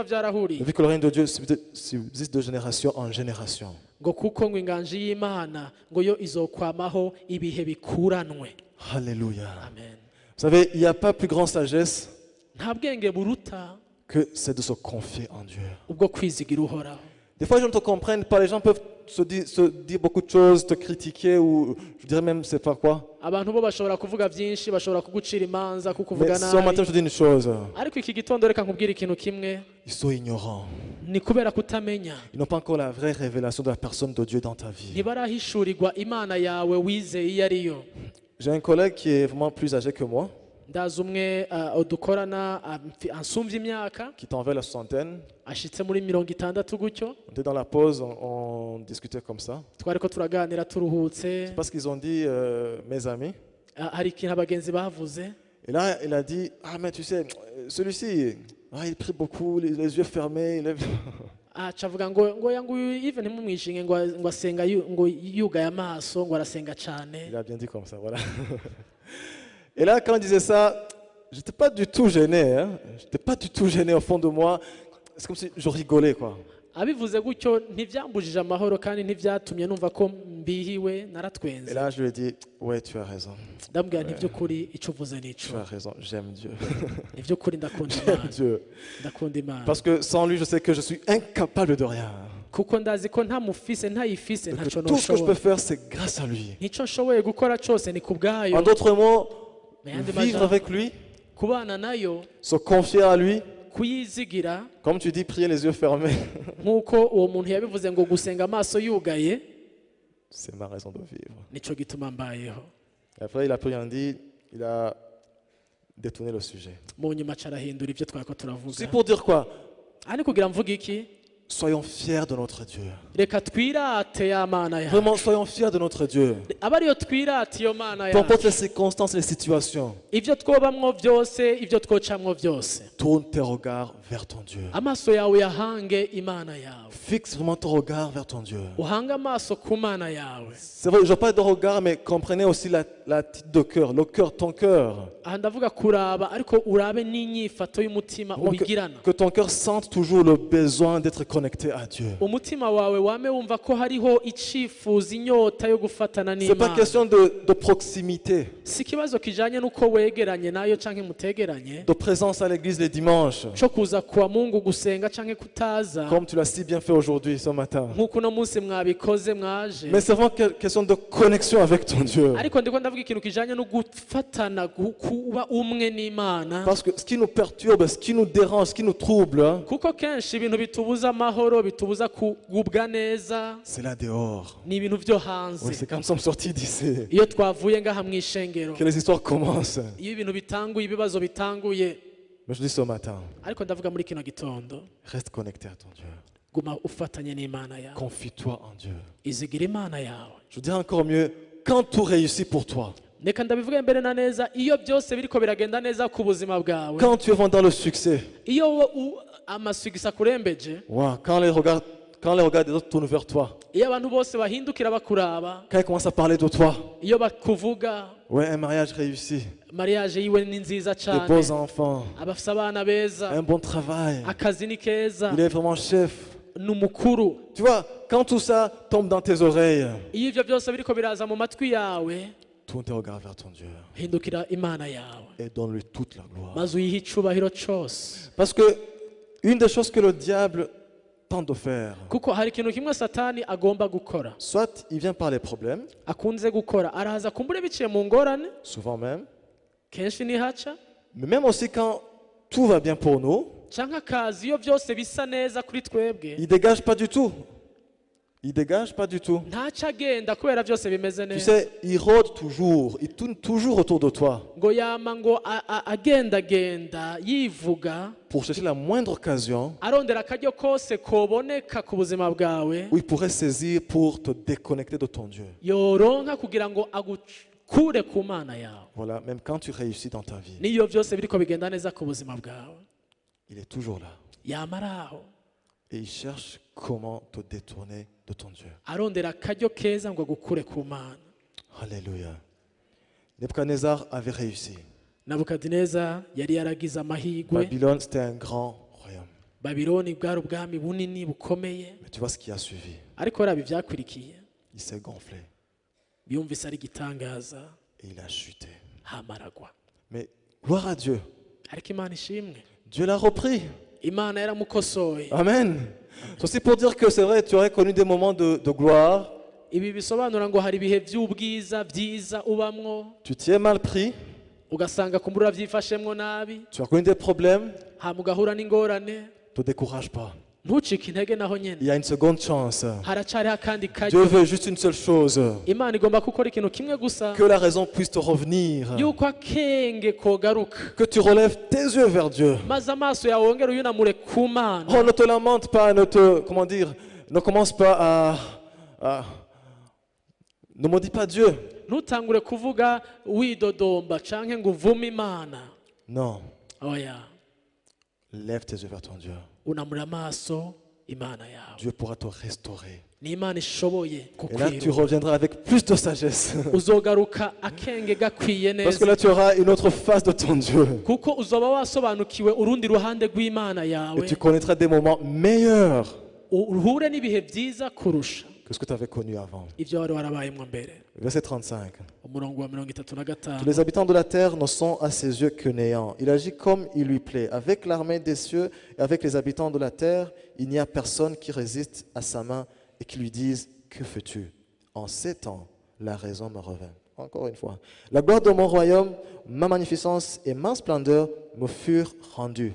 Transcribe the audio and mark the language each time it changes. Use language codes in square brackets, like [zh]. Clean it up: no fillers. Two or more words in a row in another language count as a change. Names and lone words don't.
[fr] Il a [rn] byarahuriye, [fr] vu que le règne de Dieu subsiste de génération en génération. [rn] ngo kuko ngo inganji y'Imana ngo yo izokwamaho ibihe bikuranwe. [fr] Alléluia. Amen. Vous savez, il n'y a pas plus grande sagesse [rn] nta bwenge buruta [fr] que c'est de se confier en Dieu. [rn] ubwo kwizigira uhoraho. [fr] Des fois, les gens ne te comprennent pas. Les gens peuvent se dire beaucoup de choses, te critiquer ou je dirais même, c'est pas quoi. [rn] abantu bo bashobora kuvuga byinshi, bashobora kugucira imanza, kukuvuga [fr] Mais ce matin, [rn] nabi, [fr] je te dis une chose. [rn] ariko iki gitondo reka nkubwire ikintu kimwe, [fr] Ils sont ignorants. [rn] ni kubera kutamenya, [fr] Ils n'ont pas encore la vraie révélation de la personne de Dieu dans ta vie. [rn] ntibarahishurirwa Imana yawe wizeye iyo ariyo. [fr] J'ai un collègue qui est vraiment plus âgé que moi, [rn] ndazi umwe dukorana, ansumvye imyaka, [fr] qui est envers la soixantaine. [rn] ashitse muri 60 gutyo, [fr] On était dans la pause, on discutait comme ça. [rn] twariko turaganira turuhutse, [fr] Parce qu'ils ont dit, mes amis. [rn] hari ikintu abagenzi bavuze, [fr] Et là, il a dit, ah mais tu sais, celui-ci, il prie beaucoup, les yeux fermés. [rn] aca avuga ngo yangu even ntimumwishinge ngo asenga ngo yugaye amaso, ngo arasenga cyane. [fr] Il a bien dit comme ça, voilà. Et là, quand il disait ça, j'étais pas du tout gêné. Hein. J'étais pas du tout gêné au fond de moi. C'est comme si je rigolais, quoi. [rn] abivuze gutyo ntibyambujije amahoro kandi ntibyatumye numva ko mbihiwe, [fr] Et [rn] naratwenze. [fr] là, je lui ai dit, ouais, tu as raison. [rn] ndabwira nti by'ukuri icyo uvuze ni [fr] Tu [rn] ico, [fr] as raison, j'aime Dieu. [rn] ni by'ukuri ndakunda [fr] J'aime [rn] Imana, [fr] Dieu. [rn] ndakunda Imana, [fr] Parce que sans lui, je sais que je suis incapable de rien. [rn] kuko ndazi ko ntamufise, ntayifise, [fr] Et que [rn] ntacyo [fr] tout ce que je peux [rn] noshobora. [fr] faire, c'est grâce à lui. [rn] nicyo nshoboye gukora cyose ni ku bwayo. [fr] En d'autres mots, [rn] Mu yandi [fr] vivre [rn] majambo, [fr] avec lui, [rn] kubana nayo, [fr] se confier à lui, [rn] kuyizigira, [fr] comme tu dis, prier les yeux fermés. [rn] nk'uko uwo muntu yabivuze ngo gusenga amaso yugaye, [fr] C'est ma raison de vivre. [rn] nicyo gituma mbayeho. [fr] Et après, il a pris un dit, il a détourné le sujet. [rn] mu nyuma aca arahindura ibyo twari ko turavuga. [fr] C'est pour dire quoi? [rn] aha ni kugira mvuga iki? [fr] soyons fiers de notre Dieu. [rn] reka twirate ya mana yacu [fr] Vraiment, soyons fiers de notre Dieu. [rn] aba ariyo twirate iyo mana [fr] Peu importe [rn] yacu [fr] les circonstances et les situations, [rn] ibyo twobamwo byose ibyo twocamwo byose [fr] tourne tes regards vers ton Dieu. [rn] amaso yawe yahange imana yawe [fr] Fixe vraiment ton regard vers ton Dieu. [rn] uhange amaso ku mana yawe [fr] C'est vrai, je parle de regard, mais comprenez aussi la tête de cœur, le cœur, ton cœur. [rn] aha ndavuga kuraba ariko urabe n'inyifato y'umutima [fr] Vraiment [rn] ubigirana [fr] que ton cœur sente toujours le besoin d'être connecté à Dieu. [rn] umutima wawe wame wumva ko hariho icifuzo inyota yo gufatana [fr] C'est pas [rn] n'imana [fr] question de proximité, [rn] si ikibazo kijanye n'uko wegeranye nayo canke mutegeranye [fr] de présence à l'église les dimanches, [rn] co kuza kuwa mungu gusenga canke kutaza [fr] comme tu l'as si bien fait aujourd'hui, ce matin. [rn] nk'uko uno munsi mwabikoze mwaje [fr] Mais c'est vraiment question de connexion avec ton Dieu. [rn] ariko ndiko ndavuga ikintu kijanye no gufatana kuba umwe n'imana [fr] Parce que ce qui nous perturbe, ce qui nous dérange, ce qui nous trouble, hein, [rn] kuko kenshi ibintu bitubuza amahoro bitubuza kugubwa neza [fr] c'est là dehors. [rn] ni ibintu vyo [fr] Oui, [rn] hanze [fr] c'est comme ça nous sommes sortis d'ici. [rn] iyo twavuye ngaha mu ishengero [fr] Que les histoires commencent. [rn] iyo ibintu bitanguye ibibazo bitanguye [fr] Mais je dis ce matin, [rn] ariko ndavuga muri kino gitondo [fr] reste connecté à ton Dieu. [rn] guma ufatanye n'imana yawe [fr] Confie-toi en Dieu. [rn] izigira imana yawe [fr] Je dirais encore mieux, quand tout réussit pour toi, [rn] reka ndabivuge mbere na neza iyo byose biriko biragenda neza ku buzima bwawe [fr] quand tu es vraiment dans le succès, [rn] iyo amasugisa kurembeje [fr] wow, quand les regards des autres tournent vers toi, [rn] iyo abantu bose bahindukira bakuraba [fr] quand ils commencent à parler de toi, [rn] iyo bakuvuga [fr] ouais, un mariage réussi, [rn] mariage yiwe ni nziza [fr] de [rn] cyane [fr] beaux enfants, [rn] abafite abana beza [fr] un bon travail, [rn] akazi ni keza [fr] il est vraiment chef. [rn] ni umukuru [fr] Tu vois, quand tout ça tombe dans tes oreilles, [rn] iyo ibyo byose biriko biraza mu matwi yawe [fr] tourne tes regards vers ton Dieu [rn] hindukira imana yawe [fr] et donne-lui toute la gloire. [rn] maze uyihe icubahiro cyose [fr] Parce que une des choses que le diable tente de faire, [rn] kuko hari ikintu kimwe satani agomba gukora [fr] soit il vient par les problèmes, [rn] akunze gukora araza kumbure biciye mu ngorane [fr] souvent même, [rn] kenshi ntihaca [fr] mais même aussi quand tout va bien pour nous, [rn] canke akazi iyo byose bisa neza kuri twebwe [fr] il dégage pas du tout. Il dégage pas du tout. [rn] ntaco agenda kubera byose bimeze [fr] Tu [rn] neza [fr] sais, il rôde toujours, il tourne toujours autour de toi [rn] ngo yama ngo agendagenda yivuga [fr] pour chercher la moindre occasion [rn] arondera akaryo kose koboneka ku buzima bwawe [fr] où il pourrait saisir pour te déconnecter de ton Dieu. [rn] yoronka kugira ngo agukure ku mana yawe [fr] Voilà, même quand tu réussis dans ta vie, [rn] niyo byose biriko bigenda neza ku buzima bwawe [fr] il est toujours là. [rn] yama ari aho [fr] Et il cherche comment te détourner de ton Dieu. [rn] arondera akaryo keza ngo agukure ku mana [fr] Alléluia. Nebuchadnezzar avait réussi. [rn] nabukadineza yari yaragize amahirwe [fr] Babylone, c'était un grand royaume. [rn] babiloni bwari ubwami bunini bukomeye [fr] Mais tu vois ce qui a suivi. [rn] ariko raba ibyakurikiye [fr] Il s'est gonflé [rn] biyumvise ari igitangaza [fr] et il a chuté. [rn] hamaragwa [fr] Mais gloire à Dieu. [rn] ariko imana ishimwe [fr] Dieu l'a repris. [rn] imana yaramukosoye [fr] Amen. C'est aussi pour dire que c'est vrai, tu aurais connu des moments de gloire. [rn] ibi bisobanura ngo hari ibihe by'ubwiza byiza ubamwo [fr] Tu t'y es mal pris. [rn] ugasanga kumbura byifashemwo nabi [fr] Tu as connu des problèmes. [rn] hama ugahura n'ingorane [fr] Ne te décourage pas. [rn] ntucike intege naho nyene [fr] Il y a une seconde chance. [rn] haracariho akandi [fr] Dieu [rn] karyo [fr] veut juste une seule chose. [rn] imana igomba gukora ikintu kimwe gusa [fr] Que la raison puisse te revenir. [rn] yuko akenge kogaruka [fr] Que tu relèves tes yeux vers Dieu. [rn] maze amaso yawe wongere uyunamure ku mana [fr] Oh, ne te lamente pas, comment dire, ne commence pas ne maudis pas Dieu. [rn] ntutangure kuvuga widodomba canke ngo uvume imana [fr] Non, [rn] oya [fr] lève tes yeux vers ton Dieu. [rn] unamura amaso imana yawe [fr] Dieu pourra te restaurer. [rn] ni imana ishoboye [fr] Et là, tu [rn] kukwirura [fr] reviendras avec plus de sagesse. [rn] uzogaruka akenge gakwiye [fr] Parce que [rn] neza [fr] là, tu auras une autre face de ton Dieu. [rn] kuko uzoba wasobanukiwe urundi ruhande rw'imana [fr] Et [rn] yawe [fr] tu connaîtras des moments meilleurs [rn] uhure n'ibihe byiza kurusha [fr] que ce que tu avais connu avant. [rn] ibyo wari warabayemwo mbere [fr] Verset 35. [rn] umurongo wa 35 [fr] Tous les habitants de la terre ne sont à ses yeux que néants. Il agit comme il lui plaît. Avec l'armée des cieux et avec les habitants de la terre, il n'y a personne qui résiste à sa main et qui lui dise « Que fais-tu » En ces temps, la raison me revint. Encore une fois. La gloire de mon royaume, ma magnificence et ma splendeur me furent rendues.